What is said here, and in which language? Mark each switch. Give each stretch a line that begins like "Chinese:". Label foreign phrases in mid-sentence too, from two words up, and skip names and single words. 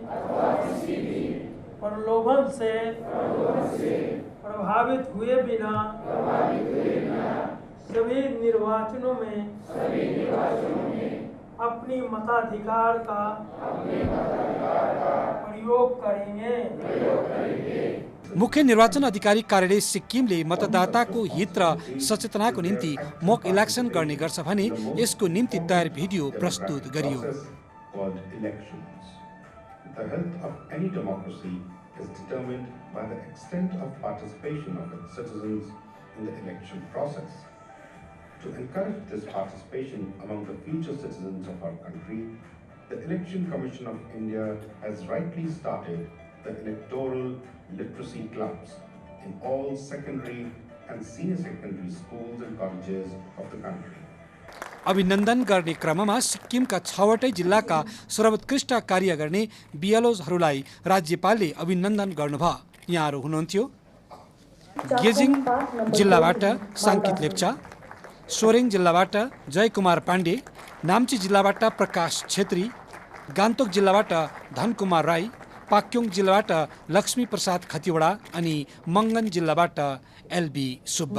Hindi: प्रलोभन से प्रभावित हुए बिना सभी निर्वाचनों में अपनी मताधिकार का प्रयोग करेंगे।
Nepali: मुख्य निर्वाचन अधिकारी कार्यालय सिक्किमले मतदाताको हित र सचेतनाको निम्ति
English: mock election
Nepali: गर्ने गर्छ भने यसको निम्ति तयार भिडियो प्रस्तुत गरियो।
English: The health of any democracy is determined by the extent of participation of its citizens in the election process. To encourage this participation among the future citizens of our country, the Election Commission of India has rightly started the electoral literacy clubs in all secondary and senior secondary schools and colleges of the country.
Nepali: अभिनन्दन गर्ने क्रममा सिक्किमका 6वटै जिल्लाका सर्वोत्कृष्ट कार्य गर्ने बिएलओजहरूलाई राज्यपालले अभिनन्दन गर्नुभयो। यहाँहरू हुनुहुन्थ्यो गेजिङ जिल्लाबाट साङ्कित लेप्चा, सोरेङ जिल्लाबाट जयकुमार पाण्डे, नाम्ची जिल्लाबाट प्रकाश छेत्री, गान्तोक जिल्लाबाट धनकुमार राई, पाक्योङ जिल्लाबाट लक्ष्मी प्रसाद खतिवडा अनि मङ्गन जिल्लाबाट एलबी सुब्बा।